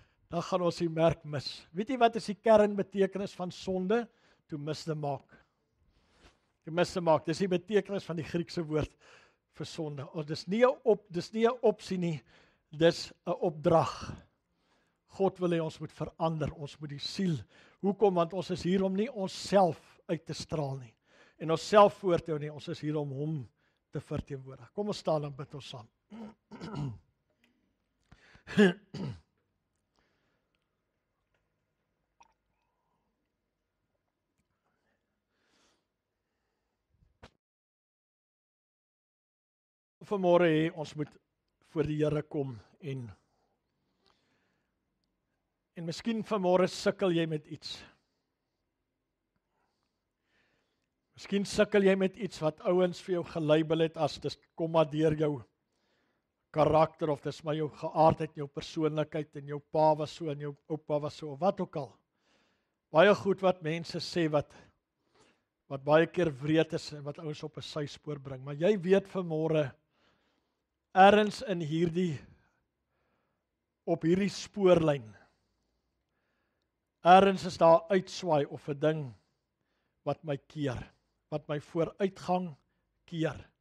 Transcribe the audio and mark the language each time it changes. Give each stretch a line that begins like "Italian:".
Afrikaans: Dan gaan ons die merk mis. Weet jy wat is die kernbetekenis van sonde?
English: To miss the mark.
Afrikaans: To miss the mark. Dis die betekenis van die Griekse woord vir sonde. Dis nie 'n opsie nie, dis 'n opdrag. God wil hê ons moet verander, ons moet die siel. Hoekom? Want ons is hier om nie onsself uit te straal nie. En onsself voor te hou nie, ons is hier om hom te verteenwoordig. Kom ons staan en bid ons saam. Vanmôre ons moet voor die Here kom en miskien vanmôre sukkel jy met iets. Miskien sukkel jy met iets wat ouens vir jou gelabel het as dis kom maar deur jou karakter of dis maar jou geaardheid, jou persoonlikheid en jou pa was so en jou oupa was so of wat ook al. baie goed wat mense sê wat baie keer wreed is en wat ouens op 'n syspoor bring, maar jy weet vanmôre ergens in op hierdie spoorlyn, ergens is daar uitswaai of 'n ding wat my keer, wat my vooruitgang keer.